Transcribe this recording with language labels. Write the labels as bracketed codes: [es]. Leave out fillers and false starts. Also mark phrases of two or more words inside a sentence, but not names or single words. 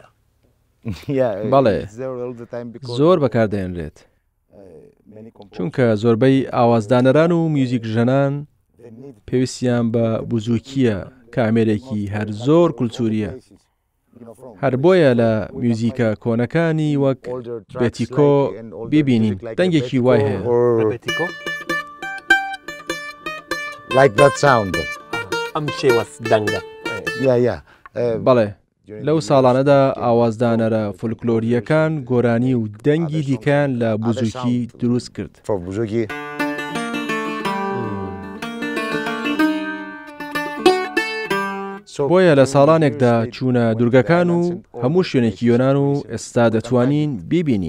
[ckb] بەڵێ زۆر بەکاردێنرێت چونکە زۆربەی ئاوازدانەران و میوزیک ژەنان پێویستیان بە بوزووکیە کە ئامێرێکی هەر زۆر کولتوریە هەر بۆیە لە میوزیکە کۆنەکانی وەک بێتیکۆ ببینین دەنگێکی وای هەیە. [en] Like that sound. [ckb] ئەم شێوەس دەنگە. بەڵێ لەو ساڵانەدا ئاوازدانەرە فولکلۆریەکان گۆرانی و دەنگی دیکەیان لە بوزوکی دروست کرد. بۆیە لە ساڵانێکدا چوونە دوورگەکان و هەموو شوێنێکی یۆنان و ئێستا دەتوانین ببینین.